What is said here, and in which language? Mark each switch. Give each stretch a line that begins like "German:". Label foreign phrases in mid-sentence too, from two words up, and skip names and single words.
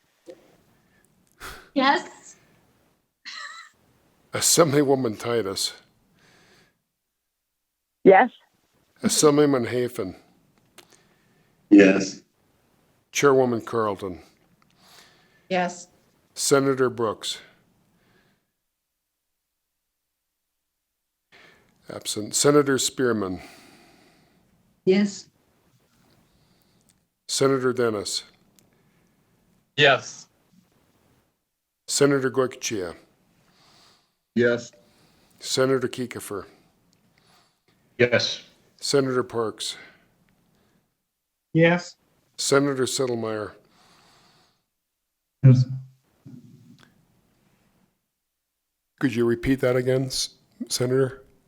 English: Yes. Assemblywoman Titus. Yes. Assemblyman Hafen. Yes. Chairwoman Carlton. Yes. Senator Brooks. Absent. Senator Spearman. Yes. Senator Dennis. Yes. Senator Goicoechea. Yes. Senator Kiefer. Yes. Senator Parks. Yes. Senator Settlemyre. Yes. Could you repeat that again, Senator?